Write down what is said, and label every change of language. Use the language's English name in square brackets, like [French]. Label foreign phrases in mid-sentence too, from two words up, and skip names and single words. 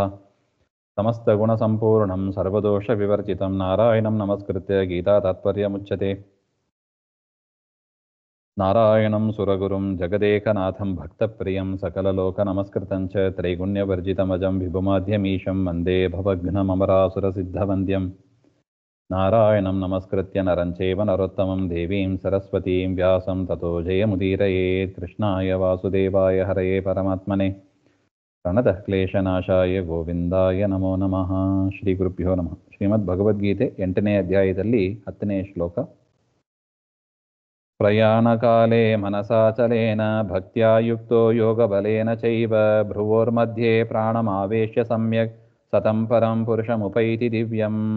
[Sanskrit] समस्तगुणसम्पूर्णं सर्वदोषविवर्जितं नारायणं नमस्कृत्य गीता तात्पर्यमुच्यते. नारायणं सुरगुरुं जगदेकनाथं भक्तप्रियं सकललोकनमस्कृतं च त्रैगुण्यवर्जितमजं विभुमाद्यमीशं वन्दे भवघ्नममरासुरसिद्धवन्द्यम्. नारायणं नमस्कृत्य नरं चैव नरोत्तमं देवीं सरस्वतीं व्यासं ततो जयमुदीरयेत्. कृष्णाय वासुदेवाय हरये परमात्मने प्रणतः क्लेशनाशाय गोविन्दाय नमो नमः. श्री गुरुभ्यो नमः. [Kannada] ಶ್ರೀಮದ್ ಭಗವದ್ಗೀತೆ 8ನೇ ಅಧ್ಯಾಯದಲ್ಲಿ 10ನೇ ಶ್ಲೋಕ. [Sanskrit] प्रयाणकाले मनसाचलेन भक्त्या युक्तो योगबलेन चैव भ्रुवोर्मध्ये प्राणमावेश्य सम्यक् सतं परं पुरुषमुपैति दिव्यम्.